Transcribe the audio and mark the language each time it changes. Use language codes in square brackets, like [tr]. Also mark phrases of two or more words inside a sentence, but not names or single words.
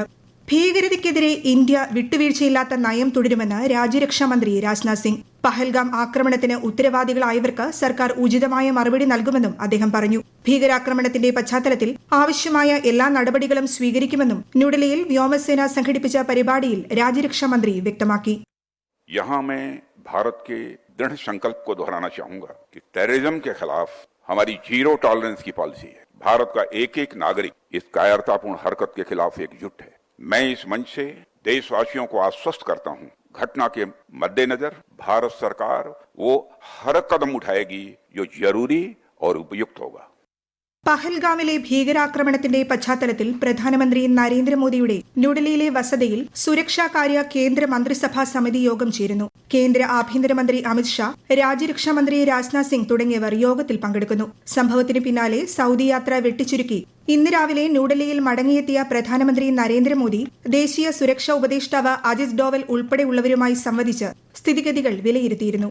[ml] ഭീകരതയ്ക്കെതിരെ ഇന്ത്യ വിട്ടുവീഴ്ചയില്ലാത്ത നയം തുടരുമെന്ന് രാജ്യരക്ഷാമന്ത്രി രാജ്നാഥ് സിംഗ്. പഹൽഗാം ആക്രമണത്തിന് ഉത്തരവാദികളായവർക്ക് സർക്കാർ ഉചിതമായ മറുപടി നൽകുമെന്നും അദ്ദേഹം പറഞ്ഞു. ഭീകരാക്രമണത്തിന്റെ പശ്ചാത്തലത്തിൽ ആവശ്യമായ എല്ലാ നടപടികളും സ്വീകരിക്കുമെന്നും ന്യൂഡൽഹിയിൽ വ്യോമസേന സംഘടിപ്പിച്ച പരിപാടിയിൽ രാജ്യരക്ഷാമന്ത്രി വ്യക്തമാക്കി. [hi] यहाँ मैं भारत के दृढ़ संकल्प को दोहराना चाहूंगा कि टेररिज्म के खिलाफ हमारी [en] zero tolerance [hi] की पॉलिसी है. भारत का एक एक नागरिक इस कायरतापूर्ण हरकत के खिलाफ एकजुट है. मैं इस मंच से देशवासियों को आश्वस्त करता हूं, घटना के मद्देनजर भारत सरकार वो हर कदम उठाएगी जो जरूरी और उपयुक्त होगा. [ml] പഹൽഗാമിലെ ഭീകരാക്രമണത്തിന്റെ പശ്ചാത്തലത്തിൽ പ്രധാനമന്ത്രി നരേന്ദ്രമോദിയുടെ ന്യൂഡൽഹിയിലെ വസതിയിൽ സുരക്ഷാകാര്യ കേന്ദ്ര മന്ത്രിസഭാ സമിതി യോഗം ചേരുന്നു. കേന്ദ്ര ആഭ്യന്തരമന്ത്രി അമിത്ഷാ, രാജ്യരക്ഷാമന്ത്രി രാജ്നാഥ് സിംഗ് തുടങ്ങിയവർ യോഗത്തിൽ പങ്കെടുക്കുന്നു. സംഭവത്തിന് പിന്നാലെ സൌദി യാത്ര വെട്ടിച്ചുരുക്കി ഇന്ന് രാവിലെ ന്യൂഡൽഹിയിൽ മടങ്ങിയെത്തിയ പ്രധാനമന്ത്രി നരേന്ദ്രമോദി ദേശീയ സുരക്ഷാ ഉപദേഷ്ടാവ് അജിത് ഡോവൽ ഉൾപ്പെടെയുള്ളവരുമായി സംവദിച്ച് സ്ഥിതിഗതികൾ വിലയിരുത്തിയിരുന്നു.